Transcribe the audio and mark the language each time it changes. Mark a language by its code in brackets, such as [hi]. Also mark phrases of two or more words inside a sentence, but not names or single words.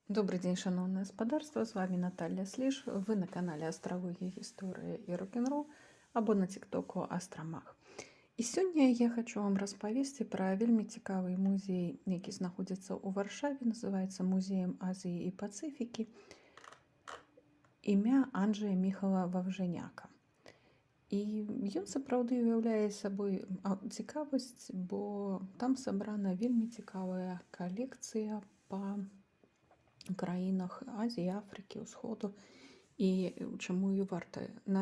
[ru] Добрый день, [be] шановное господарство, [ru] с вами Наталья Сліж, вы на канале Астрология, История и рок-н-ролл, [be] або на тиктоку Астромах. І сёння я хочу вам распавесці пра вельмі цікавы музей, які знаходзіцца ў Варшаве, называецца музеем Азіі і Пацыфікі, імя Анджея Міхала Ваўжаняка. І ён сапраўды уяўляе сабой цікавасць, бо там сабрана вельмі цікавая калекцыя па краінах Азіі, Афрыкі, Усходу, і чаму і варта наведаць.